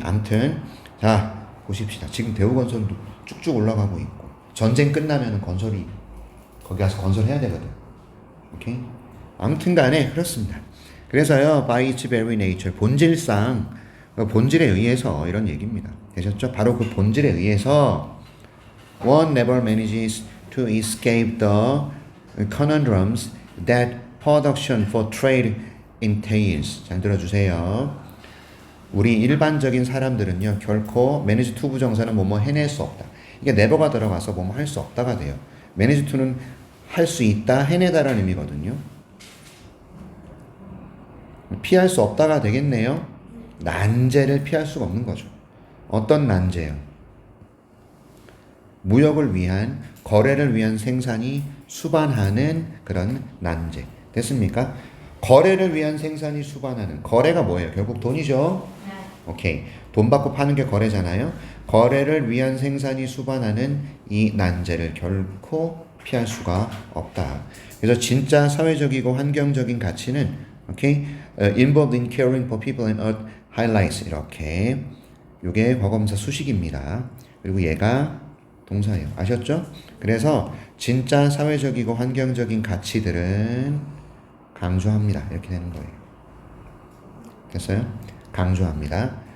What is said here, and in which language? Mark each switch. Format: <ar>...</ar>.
<ko>암튼 자 보십시다. 지금 대우건설도 쭉쭉 올라가고 있고 전쟁 끝나면은 건설이 거기 가서 건설해야 되거든. 오케이? 아무튼 간에 그렇습니다. 그래서요,</ko> <en>by its very nature,</en> <ko>본질상, 본질에 의해서 이런 얘기입니다. 되셨죠? 바로 그 본질에 의해서</ko> <en>one never manages to escape the conundrums that production for trade entails.</en> <ko>잘 들어주세요. 우리 일반적인 사람들은요, 결코</ko> <en>manage to</en> <ko>부정사는 뭐뭐 해낼 수 없다. 이게 never가 들어가서 뭐뭐 할 수 없다가 돼요.</ko> <en>manage to</en> <ko>는 할 수 있다, 해내다라는 의미거든요. 피할 수 없다가 되겠네요. 난제를 피할 수가 없는 거죠. 어떤 난제요? 무역을 위한, 거래를 위한 생산이 수반하는 그런 난제. 됐습니까? 거래를 위한 생산이 수반하는, 거래가 뭐예요? 결국 돈이죠? 네. 오케이. 돈 받고 파는 게 거래잖아요. 거래를 위한 생산이 수반하는 이 난제를 결코 피할 수가 없다. 그래서 진짜 사회적이고 환경적인 가치는 오케이,</ko> <en>involved in caring for people and earth highlights.</en> <ko>이렇게 요게 과거분사 수식입니다. 그리고 얘가 동사예요. 아셨죠? 그래서 진짜 사회적이고 환경적인 가치들은 강조합니다. 이렇게 되는 거예요. 됐어요? 강조합니다.</ko>